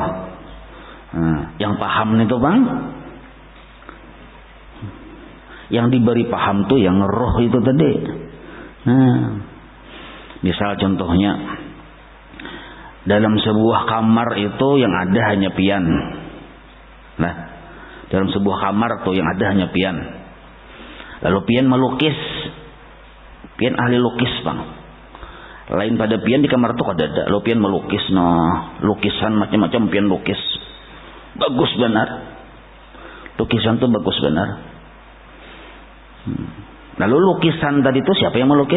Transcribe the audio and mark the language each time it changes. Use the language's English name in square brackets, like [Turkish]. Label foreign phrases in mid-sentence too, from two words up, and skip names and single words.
[Banjar] Yang paham itu Bang, yang diberi paham tuh yang roh itu tadi. Misal contohnya dalam sebuah kamar itu yang ada hanya pian. Nah, dalam sebuah kamar tuh yang ada hanya pian. Lalu pian melukis. Pian ahli lukis Bang. Lain pada pian di kamar tuh ada. Lalu pian melukis, lukisan macam-macam pian lukis. Bagus benar. Lukisan tuh bagus benar. Lalu lukisan tadi tuh siapa yang melukis?